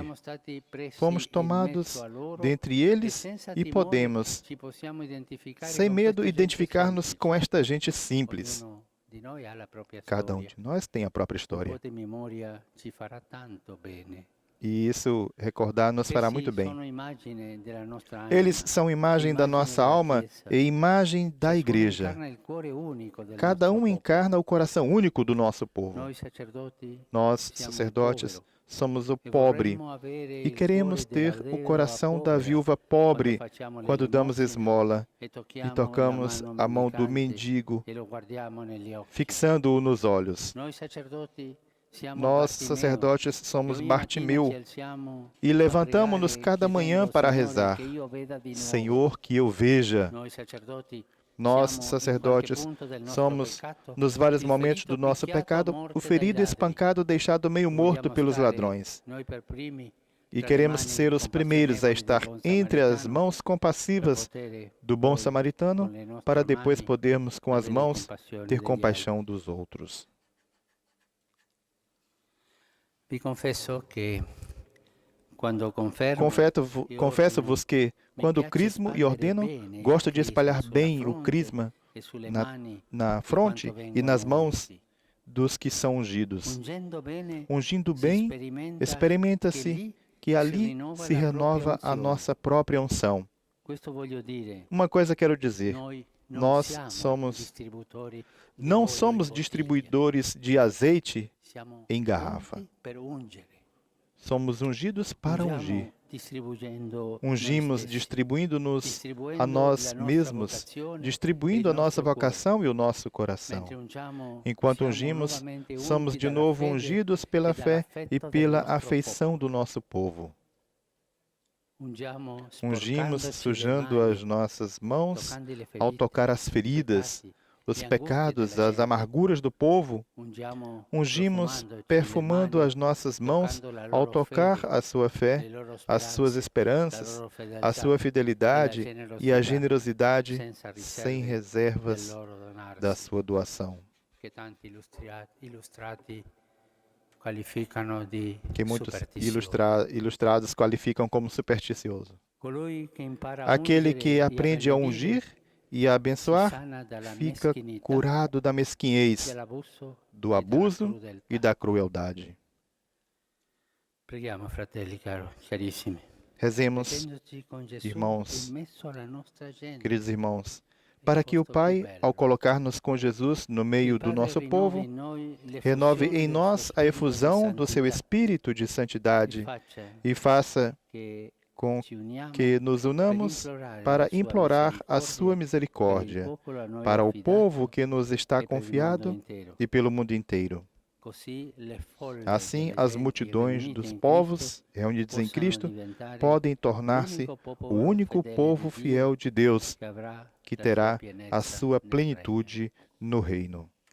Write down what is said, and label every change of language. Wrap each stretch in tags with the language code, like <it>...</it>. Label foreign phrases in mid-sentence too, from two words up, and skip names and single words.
<pt>Fomos tomados dentre eles e podemos, sem medo, identificar-nos com esta gente simples. Cada um de nós tem a própria história. E isso recordar nos fará muito bem.</pt> <it>sono immagine della nostra anima,</it> <pt>Eles são imagem da nossa alma e imagem da</pt> <it>ciascuno</it> <pt>igreja.</pt> <it>incarna il cuore unico del</it> <pt>Cada</pt> <it>nostro</it> <pt>um</pt> <it>popolo.</it> <pt>encarna o coração único do nosso povo.</pt> <it>Noi sacerdoti</it> <pt>Nós,</pt> <it>siamo il</it> <pt>sacerdotes,</pt> <it>povero</it> <pt>somos o</pt> <it>e</it> <pt>pobre</pt> <it>vorremmo avere</it> <pt>e</pt> <it>il</it> <pt>queremos</pt> <it>cuore della</it> <pt>ter o</pt> <it>vedova</it> <pt>coração da</pt> <it>povera</it> <pt>viúva</pt> <it>quando</it> <pt>pobre</pt> <it>facciamo</it> <pt>quando damos</pt> <it>l'elemosina</it> <pt>esmola</pt> <it>e</it> <pt>e</pt> <it>tocchiamo</it> <pt>tocamos</pt> <it>la</it> <pt>a mão do</pt> <it>mendicante</it> <pt>mendigo,</pt> <it>e lo guardiamo negli occhi.</it> <pt>fixando-o nos olhos.</pt> <it>Noi sacerdoti siamo</it> <pt>Nós,</pt> <it>Bartimeo,</it> <pt>sacerdotes,</pt> <it>e</it> <pt>somos</pt> <it>ogni mattina</it> <pt>Bartimeu</pt> <it>ci alziamo</it> <pt>e</pt> <it>a</it> <pt>levantamo-nos</pt> <it>pregare,</it> <pt>cada manhã</pt> <it>chiedendo,</it> <pt>para</pt> <it>Signore,</it> <pt>rezar:</pt> <it>che io veda di nuovo.</it> <pt>Senhor, que eu veja.</pt> <it>Noi sacerdoti</it> <pt>Nós,</pt> <it>siamo in</it> <pt>sacerdotes,</pt> <it>qualche punto del nostro</it> <pt>somos,</pt> <it>peccato,</it> <pt>nos vários</pt> <it>il</it> <pt>momentos</pt> <it>ferito</it> <pt>do nosso</pt> <it>picchiato a</it> <pt>pecado,</pt> <it>morte</it> <pt>o ferido</pt> <it>dagli ladri.</it> <pt>espancado deixado meio morto</pt> <it>Vogliamo</it> <pt>pelos</pt> <it>stare,</it> <pt>ladrões.</pt> <it>noi per primi,</it> <pt>E</pt> <it>tra le</it> <pt>queremos</pt> <it>mani</it> <pt>ser os primeiros a</pt> <it>compassionevoli</it> <pt>estar</pt> <it>del buon</it> <pt>entre as</pt> <it>samaritano,</it> <pt>mãos</pt> <it>per</it> <pt>compassivas</pt> <it>poter</it> <pt>do bom</pt> <it>poi,</it> <pt>samaritano,</pt> <it>con le nostre</it> <pt>para depois</pt> <it>mani,</it> <pt>podermos, com as</pt> <it>avere</it> <pt>mãos,</pt> <it>compassione</it> <pt>ter</pt> <it>degli</it> <pt>compaixão dos outros.</pt> <it>Vi confesso che quando confermo</it> <pt>Confesso-vos que, quando</pt> <it>piace</it> <pt>crismo e</pt> <it>espandere</it> <pt>ordeno,</pt> <it>bene il</it> <pt>gosto de</pt> <it>crisma</it> <pt>espalhar</pt> <it>sulla</it> <pt>bem o</pt> <it>fronte</it> <pt>crisma</pt> <it>e sulle</it> <pt>na,</pt> <it>mani</it> <pt>na</pt> <it>di</it> <pt>fronte</pt> <it>quanto</it> <pt>e nas</pt> <it>vengono</it> <pt>mãos</pt> <it>unti.</it> <pt>dos que são ungidos.</pt> <it>Ungindo bene,</it> <pt>Ungindo</pt> <it>si</it> <pt>bem,</pt> <it>sperimenta</it> <pt>experimenta-se</pt> <it>che</it> <pt>que</pt> <it>lì</it> <pt>ali</pt> <it>rinnova</it> <pt>se</pt> <it>la propria</it> <pt>renova a</pt> <it>unzione.</it> <pt>nossa própria unção.</pt> <it>Questo voglio dire,</it> <pt>Uma coisa quero dizer:</pt> <it>noi non</it> <pt>nós</pt> <it>siamo</it> <pt>somos,</pt> <it>distributori di</it> <pt>não</pt> <it>olio</it> <pt>somos</pt> <it>in bottiglia,</it> <pt>distribuidores de azeite</pt> <it>siamo</it> <pt>em garrafa.</pt> <it>unti per ungere.</it> <pt>Somos ungidos para</pt> <it>Ungiamo</it> <pt>ungir.</pt> <it>distribuendo</it> <pt>Ungimos</pt> <it>noi stessi,</it> <pt>distribuindo-nos</pt> <it>distribuendo</it> <pt>a nós</pt> <it>la nostra</it> <pt>mesmos,</pt> <it>vocazione,</it> <pt>distribuindo</pt> <it>il</it> <pt>a nossa</pt> <it>nostro cuore.</it> <pt>vocação e o nosso coração.</pt> <it>Mentre ungiamo,</it> <pt>Enquanto</pt> <it>siamo</it> <pt>ungimos,</pt> <it>nuovamente</it> <pt>somos</pt> <it>unti</it> <pt>de</pt> <it>dalla</it> <pt>novo</pt> <it>fede</it> <pt>ungidos pela</pt> <it>e</it> <pt>fé e</pt> <it>dall'affetto del</it> <pt>pela</pt> <it>nostro</it> <pt>afeição</pt> <it>popolo.</it> <pt>do nosso povo.</pt> <it>Ungiamo</it> <pt>Ungimos</pt> <it>sporcandoci le</it> <pt>sujando</pt> <it>mani,</it> <pt>as nossas mãos</pt> <it>toccando le</it> <pt>ao</pt> <it>ferite,</it> <pt>tocar as</pt> <it>i</it> <pt>feridas,</pt> <it>peccati,</it> <pt>os</pt> <it>le angustie</it> <pt>pecados,</pt> <it>della</it> <pt>as</pt> <it>gente.</it> <pt>amarguras do povo.</pt> <it>Ungiamo</it> <pt>Ungimos</pt> <it>profumandoci le</it> <pt>perfumando</pt> <it>mani,</it> <pt>as nossas mãos</pt> <it>toccando la</it> <pt>ao</pt> <it>loro</it> <pt>tocar</pt> <it>fede,</it> <pt>a sua fé,</pt> <it>le loro</it> <pt>as suas</pt> <it>speranze, la</it> <pt>esperanças,</pt> <it>loro</it> <pt>a</pt> <it>fedeltà</it> <pt>sua fidelidade e a generosidade</pt> <it>senza</it> <pt>sem</pt> <it>riserve</it> <pt>reservas</pt> <it>del loro donarsi,</it> <pt>da sua doação.</pt> <it>che tanti illustrati qualificano di</it> <pt>Que muitos</pt> <it>superstizioso.</it> <pt>ilustrados qualificam como supersticioso.</pt> <it>Colui che impara a</it> <pt>Aquele</pt> <it>ungere</it> <pt>que</pt> <it>e a</it> <pt>aprende a</pt> <it>benedire</it> <pt>ungir e a</pt> <it>si</it> <pt>abençoar</pt> <it>sana dalla</it> <pt>fica</pt> <it>meschinità,</it> <pt>curado da mesquinhez,</pt> <it>dell'abuso</it> <pt>do</pt> <it>e dalla</it> <pt>abuso</pt> <it>crudeltà.</it> <pt>e da crueldade.</pt> <it>Preghiamo, fratelli carissimi.</it> <pt>Rezemos,</pt> <it>Mettendoci con Gesù</it> <pt>irmãos,</pt> <it>in mezzo alla nostra gente,</it> <pt>queridos irmãos, para que o Pai, ao colocar-nos com Jesus no meio</pt> <it>il</it> <pt>do</pt> <it>Padre</it> <pt>nosso</pt> <it>rinnovi</it> <pt>povo,</pt> <it>in noi l'effusione</it> <pt>renove em</pt> <it>del</it> <pt>nós</pt> <it>suo</it> <pt>a</pt> <it>spirito</it> <pt>efusão</pt> <it>di</it> <pt>do seu</pt> <it>santità,</it> <pt>espírito de</pt> <it>e</it> <pt>santidade</pt> <it>faccia</it> <pt>e faça</pt> <it>che</it> <pt>com</pt> <it>ci uniamo</it> <pt>que nos unamos para implorar a sua misericórdia para o povo que nos está confiado e pelo mundo inteiro. Assim, as multidões dos povos reunidos em Cristo podem tornar-se o único povo fiel de Deus que terá a sua plenitude no reino.</pt>